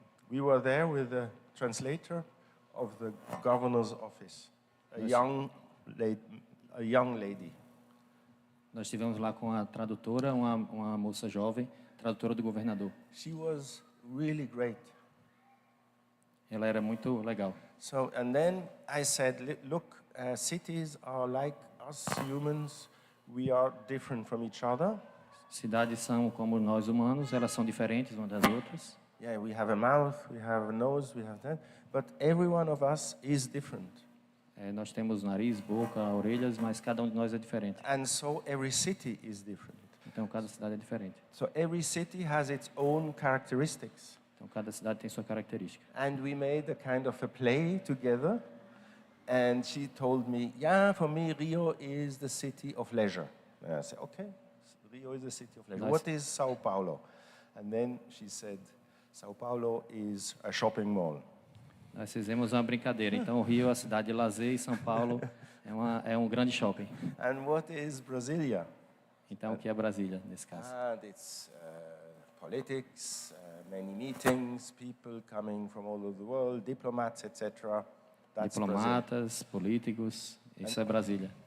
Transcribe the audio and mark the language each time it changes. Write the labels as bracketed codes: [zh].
[en] We were there with the translator of the governor's office, a young lady. [pt] Nós estivemos lá com a tradutora, uma moça jovem, tradutora do governador. [en] She was really great. [pt] Ela era muito legal. [en] So, and then I said, look, cities are like us humans. We are different from each other. [pt] Cidades são como nós humanos, elas são diferentes umas das outras. [en] Yeah, we have a mouth, we have a nose, we have that, but every one of us is different. [pt] Nós temos nariz, boca, orelhas, mas cada de nós é diferente. [en] And so every city is different. [pt] Então cada cidade é diferente. [en] So every city has its own characteristics. [pt] Então cada cidade tem sua característica. [en] And we made a kind of a play together. And she told me, yeah, for me, Rio is the city of leisure. And I said, okay, Rio is the city of leisure. Nice. What is Sao Paulo? And then she said, Sao Paulo is a shopping mall. [pt] Nós fizemos uma brincadeira. Então, o Rio é a cidade de lazer e São Paulo é um grande shopping. [en] And what is Brasilia? [pt] Então, o que é Brasília, nesse caso? [en] And it's politics, many meetings, people coming from all over the world, diplomats, etc. [pt] Diplomatas, políticos, isso é Brasília.